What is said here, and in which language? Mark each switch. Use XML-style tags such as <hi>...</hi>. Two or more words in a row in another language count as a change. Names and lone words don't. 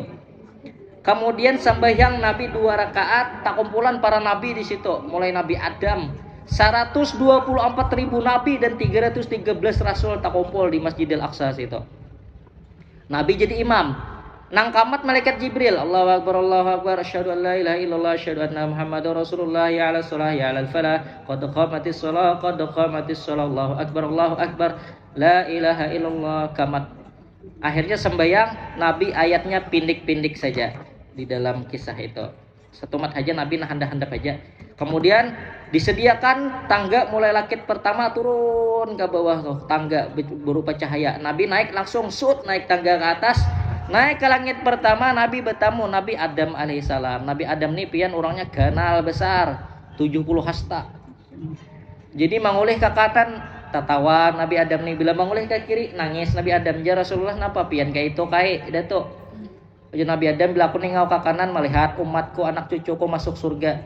<id>Kemudian sembahyang Nabi 2 rakaat, tak kumpulan para nabi di situ, mulai Nabi Adam 124.000 nabi dan 313 rasul tak kumpul di Masjidil Aqsa situ. Nabi jadi imam. Nang kamat malaikat Jibril,</id> <ar>الله أكبر، أشهد أن لا إله إلا الله، أشهد أن محمدا رسول الله، حي على الصلاة، حي على الفلاح، قد قامت الصلاة، الله أكبر، لا إله إلا الله,</ar> <id>kamat.</id> <bjn>Akhirnya sembahyang, Nabi ayatnya pindik-pindik saja di dalam kisah itu. Satu mat aja Nabi handap-handap aja. Kemudian disediakan tangga mulai lakit pertama turun ke bawah tuh, tangga berupa cahaya. Nabi naik langsung naik tangga ke atas. Naik ke langit pertama, Nabi bertamu Nabi Adam alaihissalam. Nabi Adam nih pian orangnya ganal besar, 70 hasta. Jadi mangulih ke kanan tatawa Nabi Adam nih, bila mangulih ke kiri nangis Nabi Adam. Ya Rasulullah napa pian kayak itu kayak dato. Jadi Nabi Adam bila aku ningau ke kanan melihat umatku anak cucuku masuk surga.</bjn>